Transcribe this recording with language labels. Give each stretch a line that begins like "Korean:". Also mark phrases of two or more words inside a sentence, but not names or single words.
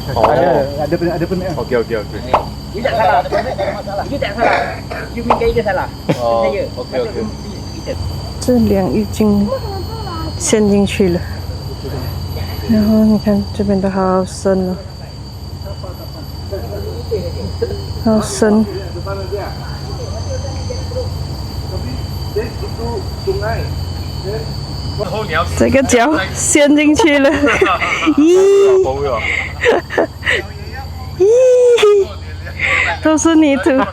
Malay: Oh. Ada permit. Okey. You tak salah, ada permit tak ada masalah. You tak salah. You punya guide salah. Oh, Saya. okey.
Chinese: 这梁已经陷进去了，然后你看这边都好深哦，好深。这个脚陷进去了，咦，咦，都是泥土。